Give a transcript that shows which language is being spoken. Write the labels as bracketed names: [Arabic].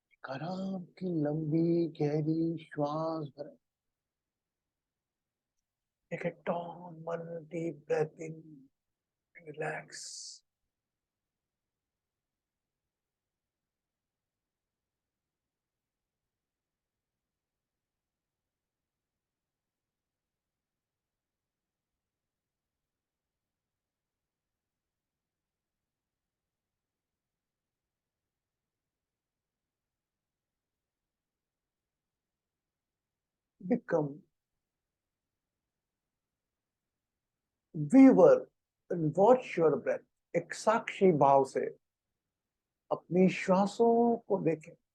[Hindi] आराम की लंबी गहरी श्वास भरें। [English] Take a long, one deep breath in and relax. Become viewer and watch your breath. [Hindi] एक साक्षी भाव से अपनी श्वासों को देखें।